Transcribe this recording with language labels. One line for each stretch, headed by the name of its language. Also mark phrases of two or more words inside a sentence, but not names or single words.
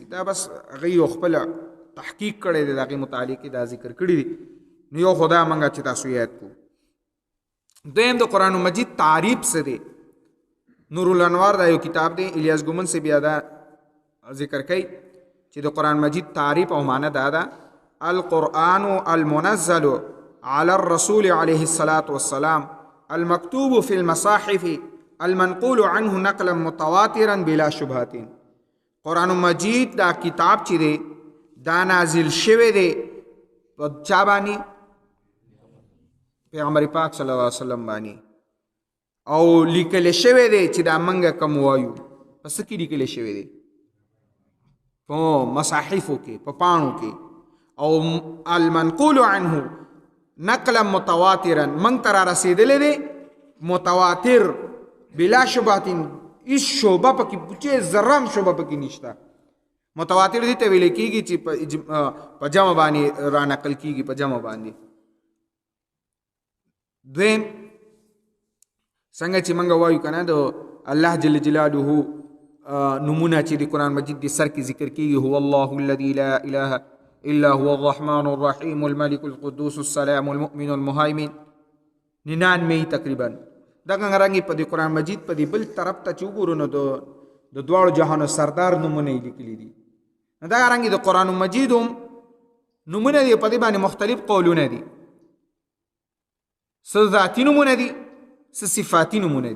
Pashto: دا بس هغه یو خپل تحقیق کړی دی، د هغې متعلق دا ذکر کړي دي. نو یو خدا منګه چې تاسو یاد کو. دویم د قرآن مجید تعریف څه دی؟ نور الانوار دا یو کتاب دی، الیاس ګومن سے بیا دا ذکر کوي چې د قرآن مجید تعریف او معنی دا ده:
Arabic: القرآن المنزل على الرسول عليه الصلاة والسلام المكتوب في المصاحف المنقول عنه نقلا متواترا بلا شبهات.
Pashto: قرآن مجید دا کتاب چې دی دا نازل شوی دی په چا باندې؟ پیغمبر پاک صلی الله علیه وسلم باندې. او لیکل شوی دی چې دا منګه کوم وایو پس کې لیکل شوی دی په مصاحفو کې، په پاڼو کې. او
Arabic: المنقول عنه نقلا متواترا
Pashto: من تر رسیدلې دی متواتر
Arabic: بلا شبهات،
Pashto: هیڅ شوبه پکې چې ذره شوبه پکې نشته. متواتر دي ته ویل کېږي چې په جمع باندې را نقل کېږي، په جمع باندې. دویم څنګه چې موږ وایو که نه د الله
Arabic: جل جلاله
Pashto: نمونه چې د قرآن مجید د سر کې ذکر کېږي:
Arabic: هو الله الذي لا اله الا هو الرحمن الرحیم الملك القدوس السلام المؤمن المهيمن 99 تقریبا.
Pashto: دغه رنګ په د قرآن مجید په د بل طرف ته چې وګورو نو د دواړو جهانو سردار نمونه یې لیکلي دي. دغه رنګ د قرآن مجید هم نمونه دي، په دې باندې مختلف قولونه دي. څه ذاتي نمونه دي، څه صفاتي نمونه دي.